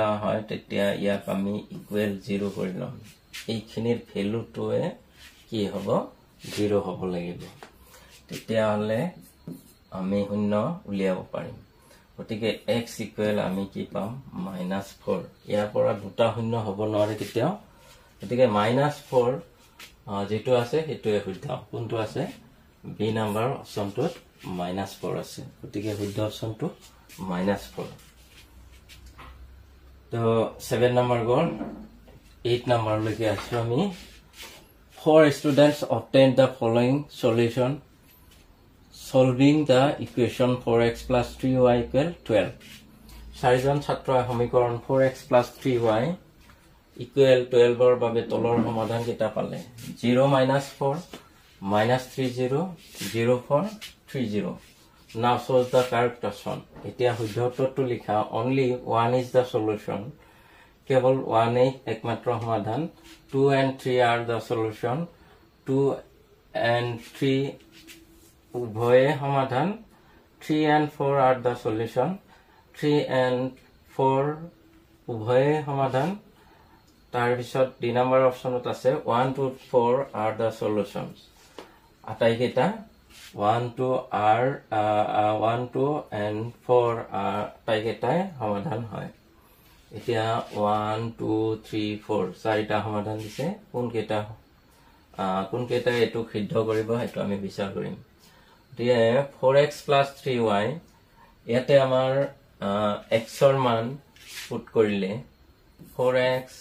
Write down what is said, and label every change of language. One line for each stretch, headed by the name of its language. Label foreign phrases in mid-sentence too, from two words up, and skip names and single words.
Assamese: হয় তেতিয়া ইয়াক আমি ইকুৱেল 0 কৰি লম এইখিনিৰ ভ্যালুটোৱে কি হ'ব 0 হ'ব লাগিব তেতিয়া হলে আমি শূন্য উলিয়াব পাৰিম গতিকে x ইকুৱেল আমি কি পাম -4 ইয়াৰ পৰা দুটা শূন্য হ'ব নোৱাৰে তেতিয়া গতিকে -4 যেটো আছে হেতুৱে শুদ্ধ কোনটো আছে বি নাম্বাৰ অপচনটোত -4 আছে গতিকে শুদ্ধ অপচনটো -4 তো 7 নাম্বাৰ গল 8 নাম্বাৰ লৈকে আছো আমি
English: 4 students obtained the following solution solving the equation 4x plus 3y equal 12
Assamese: চাৰিজন ছাত্ৰই সমীকৰণ
English: 4x plus 3y equal 12
Assamese: ৰ বাবে তলৰ সমাধান কেইটা পালে 0 -4 -30 04 30 now
English: solve the correct option
Assamese: এতিয়া শুদ্ধ উত্তৰটো লিখা
English: only one is the solution কেৱল one
Assamese: একমাত্ৰ সমাধান
English: 2 and 3 are the solution 2 and 3
Assamese: উভয়ে সমাধান
English: 3 and 4 are the solution 3 and 4
Assamese: উভয়ে সমাধান তাৰ পিছত ডি নাম্বাৰ অপচনত আছে
English: 1 2 4 are the solutions
Assamese: আটাইকেইটা
English: 1 2 are 1 2 and 4 are
Assamese: আটাইকেইটাই সমাধান হয় এতিয়া 1 2 3 4 চাৰিটা সমাধান দিছে কোন কেইটা এটো সিদ্ধ কৰিব এটো আমি বিচাৰ কৰিম দিয়ে 4x + 3y ইয়াতে আমাৰ x ৰ মান পুট কৰিলে 4x